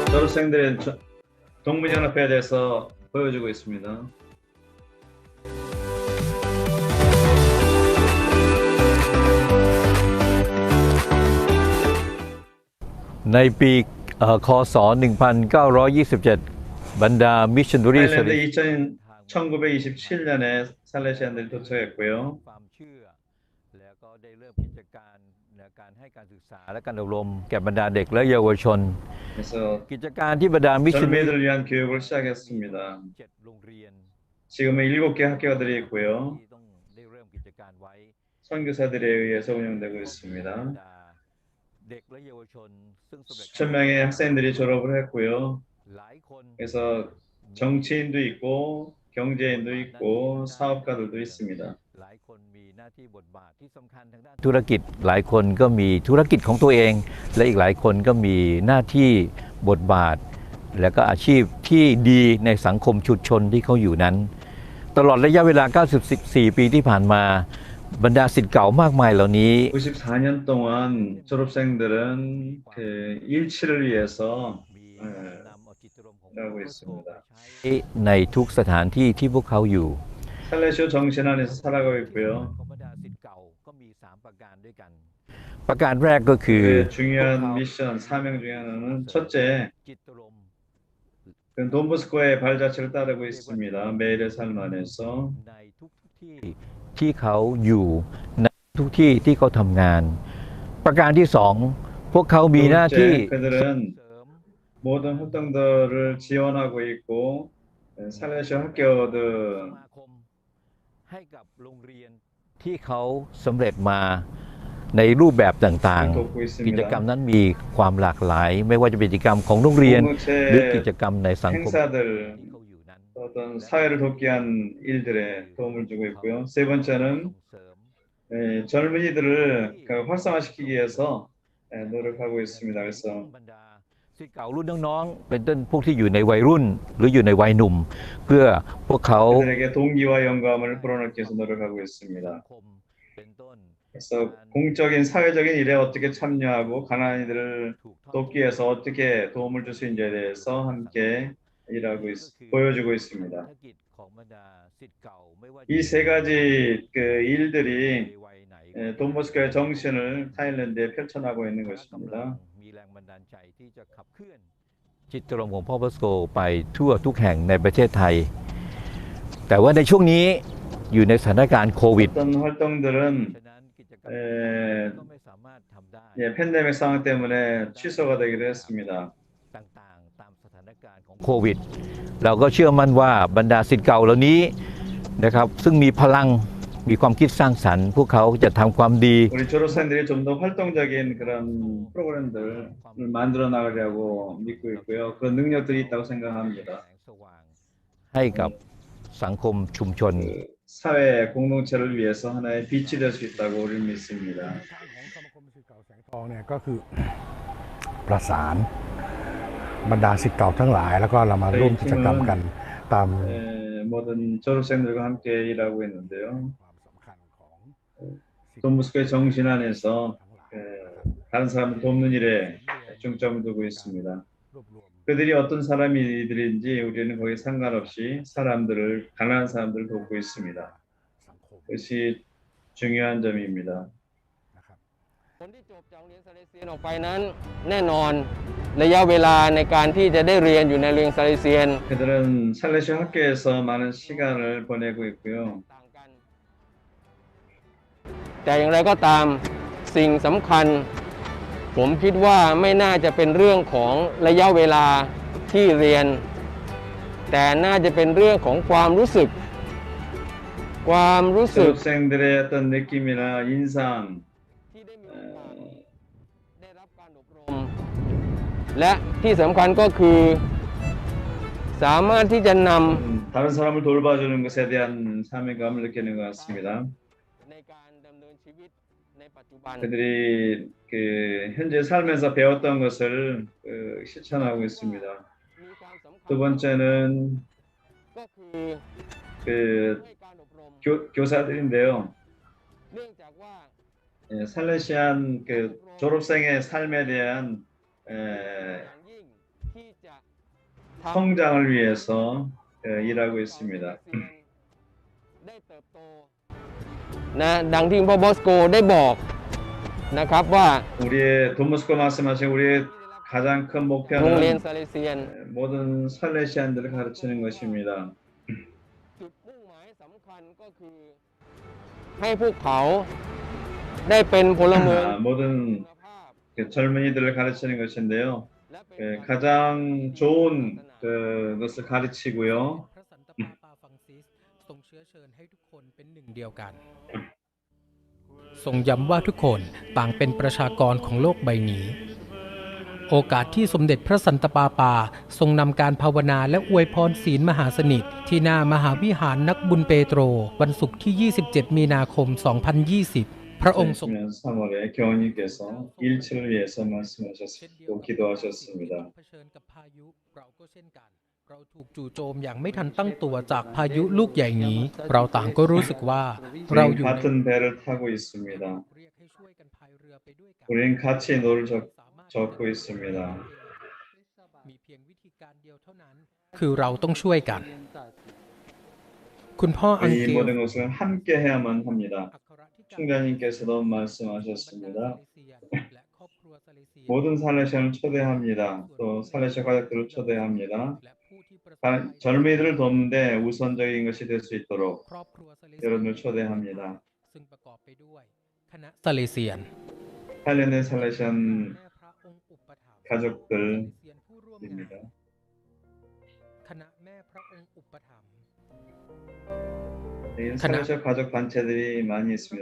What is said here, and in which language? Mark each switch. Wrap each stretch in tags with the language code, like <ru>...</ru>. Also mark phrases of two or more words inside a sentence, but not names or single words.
<ko>졸업생들의 동문연합회에 대해서 보여주고 있습니다.</ko> <th>ในปีคศ 1927 บรรดามิชชันนารี</th> <ko>타일랜드 1927년에 살레시안들이 도착했고요.</ko> <th>ความเชื่อแล้วก็ได้เริ่มกิจการในการให้การศึกษาและการอบรมแก่บรรดาเด็กและเยาวชน</th> <ko>그래서</ko> <th>กิจการที่บรรดามิชชันนารี</th> <ko>젊은이들을 위한 교육을 시작했습니다.</ko> <th>7 โรงเรียน</th> <ko>지금은 7개 학교들이 있고요.</ko> <th>ที่ต้องได้เริ่มกิจการไว้</th> <ko>선교사들에 의해서 운영되고 있습니다.</ko> <th>เด็กและเยาวชนซึ่งสำเร็จ</th> <ko>수천 명의 학생들이 졸업을 했고요.</ko> <th>หลายคน</th> <ko>그래서 정치인도 있고 경제인도 있고 사업가들도 있습니다.</ko> <th>หลายคนมีหน้าที่บทบาทที่สำคัญทางด้านธุรกิจหลายคนก็มีธุรกิจของตัวเองและอีกหลายคนก็มีหน้าที่บทบาทและก็อาชีพที่ดีในสังคมชุมชนที่เขาอยู่นั้นตลอดระยะเวลา94 ปีที่ผ่านมาบรรดาศิษย์เก่ามากมายเหล่านี้</th> <ko>94년 동안 졸업생들은 그 일치를 위해서 일하고 있습니다.</ko> <th>ในทุกสถานที่ที่พวกเขาอยู่</th> <ko>살레시오 정신 안에서 살아가고 있고요.</ko> <th>ของบรรดาศิษย์เก่าก็มี3ประการด้วยกันประการแรกก็คือ</th> <ko>중요한 미션 사명 중에 하나는 첫째, 돈보스코의 발자취를 따르고 있습니다. 매일의 삶 안에서</ko> <th>ในทุกที่ที่เขาอยู่ในทุกที่ที่เขาทำงานประการที่2พวกเขามีหน้าที่</th> <ko>그들은 모든 활동들을 지원하고 있고 살레시오 학교들</ko> <th>ให้กับโรงเรียนที่เขาสำเร็จมาในรูปแบบต่างๆกิจกรรมนั้นมีความหลากหลายไม่ว่าจะเป็นกิจกรรมของโรงเรียนหรือกิจกรรมในสังคม</th> <ko>행사들 어떤 사회를 돕기 위한 일들에 도움을 주고 있고요. 세 번째는 젊은이들을 활성화시키기 위해서 노력하고 있습니다. 그래서</ko> <th>ศิษย์เก่ารุ่นน้องๆเป็นต้นพวกที่อยู่ในวัยรุ่นหรืออยู่ในวัยหนุ่มเพื่อพวกเขา</th> <ko>그들에게 동기와 영감을 불어넣기 위해서 노력하고 있습니다. 그래서 공적인 사회적인 일에 어떻게 참여하고 가난이들을 돕기 위해서 어떻게 도움을 줄 수 있는지에 대해서 함께 일하고 보여주고 있습니다. 이 세 가지 그 일들이 돈보스코의 정신을 타일랜드에 펼쳐나가고 있는 것입니다.</ko> <th>จิตรมของพ่อพระโกไปทั่วทุกแห่งในประเทศไทยแต่ว่าในช่วงนี้อยู่ในสถานการณ์โควิด</th> <ko>어떤 활동들은 팬데믹 상황 때문에 취소가 되기도 했습니다.</ko> <th>ต่างๆตามสถานการณ์ของโควิดเราก็เชื่อมั่นว่าบรรดาศิษย์เก่าเหล่านี้นะครับซึ่งมีพลังมีความคิดสร้างสรรค์พวกเขาจะทำความดี</th> <ko>우리 졸업생들이 좀 더 활동적인 그런 프로그램들을 만들어 나가려고 믿고 있고요. 그런 능력들이 있다고 생각합니다.</ko> <th>ให้กับสังคมชุมชน</th> <ko>사회 공동체를 위해서 하나의 빛이 될 수 있다고 우리는 믿습니다.</ko> <th>ทองเนี่ยก็คือประสานบรรดาศิษย์เก่าทั้งหลายแล้วก็เรามาร่วมกิจกรรมกันตาม</th> <ko>모든 졸업생들과 함께 일하고 있는데요. 돈보스코의 정신 안에서 다른 사람을 돕는 일에 중점을 두고 있습니다. 그들이 어떤 사람들인지 우리는 거기에 상관없이 가난한 사람들을 돕고 있습니다. 그것이 중요한 점입니다.</ko> <th>คนที่จบจากโรงเรียนซาเลเซียนออกไปนั้นแน่นอนระยะเวลาในการที่จะได้เรียนอยู่ในโรงเรียนซาเลเซียน</th> <ko>그들은 살레시오 학교에서 많은 시간을 보내고 있고요.</ko> <th>แต่อย่างไรก็ตามสิ่งสำคัญผมคิดว่าไม่น่าจะเป็นเรื่องของระยะเวลาที่เรียนแต่น่าจะเป็นเรื่องของความรู้สึก</th> <ko>졸업생들의 어떤 느낌이나 인상</ko> <th>และที่สำคัญก็คือสามารถที่จะนำ</th> <ko>다른 사람을 돌봐주는 것에 대한 사명감을 느끼는 것 같습니다. 그들이 그 현재 살면서 배웠던 것을 실천하고 있습니다. 두 번째는 그 교사들인데요. 살레시안 그 졸업생의 삶에 대한 성장을 위해서 일하고 있습니다.</ko> <th>นะดังที่พ่อบอสโกได้บอกนะครับว่า</th> <ko>우리의 돈모스코 말씀하신 우리의 가장 큰</ko> <th>โรงเรียน</th> <ko>목표는</ko> <th>ซาเลเซียน</th> <ko>모든 살레시안들을 가르치는 것입니다.</ko> <th>จุดมุ่งหมายสำคัญก็คือให้พวกเขาได้เป็นพลเมือง</th> <ko>모든 젊은이들을 가르치는 것인데요. 가장 좋은 것을 가르치고요.</ko> <th>ทรงเชื้อเชิญให้ทุกคนเป็นหนึ่งเดียวกันทรงย้ำว่าทุกคนต่างเป็นประชากรของโลกใบนี้โอกาสที่สมเด็จพระสันตะปาปาทรงนำการภาวนาและอวยพรศีลมหาสนิทที่หน้ามหาวิหารนักบุญเปโตรวันศุกร์ที่ 27 มีนาคม 2020 พระองค์ทรง</th> <ko>3월에 교황님께서 일치를 위해서 말씀하셨고 기도하셨습니다.</ko> <th>เผชิญกับพายุเราก็เช่นกันเราถูกจู่โจมอย่างไม่ทันตั้งตัวจากพายุลูกใหญ่นี้เราต่างก็รู้สึกว่าเราอยู่</th> <ko>같은 배를 타고 있습니다. 우리는 같이 노를 젓고 있습니다.</ko> <th>มีเพียงวิธีการเดียวเท่านั้นคือเราต้องช่วยกันคุณพ่ออัง</th> <ko>이</ko> <th>เกล</th> <ko>모든 것을 함께 해야만 합니다. 총장님께서도 말씀하셨습니다. 모든 살레시안을 초대합니다. 또 살레시아 가족들을 초대합니다. 젊은이들을 돕는데 우선적인 것이 될 수 있도록 여러분을 초대합니다.</ko> <th>ซึ่งประกอบไปด้วยคณะซาเลเซียน</th> <ko>탈레네 살레시안 가족들입니다.</ko> <th>คณะแม่พระองค์อุปถัมภ์</th> <ko>살레시아 가족 단체들이 많이 있습니다.</ko>